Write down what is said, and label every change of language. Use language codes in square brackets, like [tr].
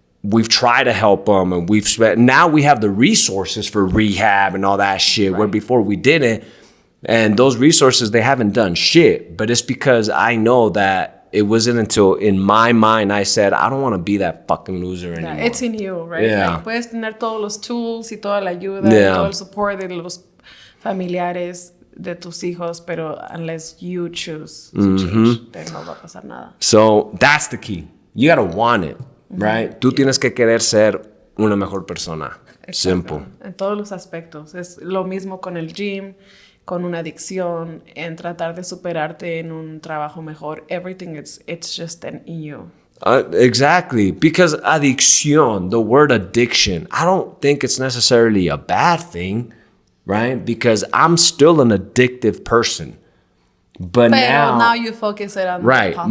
[en] We've tried to help them, and now we have the resources for rehab and all that shit, where before we didn't. And those resources, they haven't done shit. But it's because I know that it wasn't until in my mind I said, I don't want to be that fucking loser anymore. It's in you, right? Yeah. [es] Like, puedes tener todos los tools y toda la ayuda y todo el support de los familiares de tus hijos, pero [en] unless you choose to change, then [es] no va a pasar nada. [en] So that's the key. You got to want it. Right? [es] Tú tienes que querer ser una mejor persona. Exacto. [en] Simple. [es] En todos los aspectos. Es lo mismo con el gym, con una adicción, en tratar de superarte en un trabajo mejor. [en] Everything, it's just in you. Exactly. Because adicción, the word addiction, I don't think it's necessarily a bad thing, right? Because I'm still an addictive person. But now you focus it on